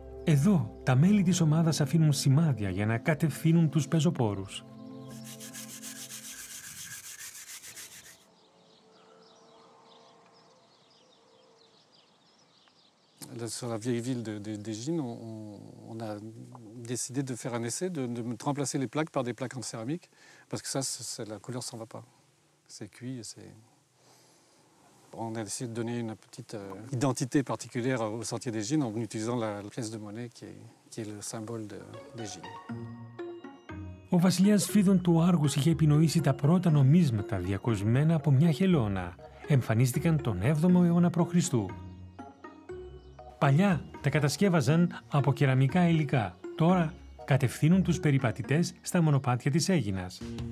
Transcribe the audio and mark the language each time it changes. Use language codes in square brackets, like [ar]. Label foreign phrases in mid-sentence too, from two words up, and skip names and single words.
[el] Εδώ τα μέλη της ομάδας αφήνουν σημάδια για να κατευθύνουν τους πεζοπόρους. [fr] Sur la vieille ville d'Égine, on a décidé de faire un essai, de remplacer les plaques par des plaques en céramique, parce que ça, la couleur s'en va pas. C'est cuit et c'est... On a essayé de donner une petite identité particulière au sentier d'Égine en utilisant la pièce de monnaie qui est le symbole d'Égine. [el] Ο βασιλιάς Φίδων του Άργους είχε επινοήσει τα πρώτα νομίσματα διακοσμένα από μια χελώνα. Εμφανίστηκαν τον 7ο αιώνα π.Χ. Παλιά τα κατασκεύαζαν από κεραμικά υλικά. Τώρα κατευθύνουν τους περιπατητές στα μονοπάτια της Αίγινας.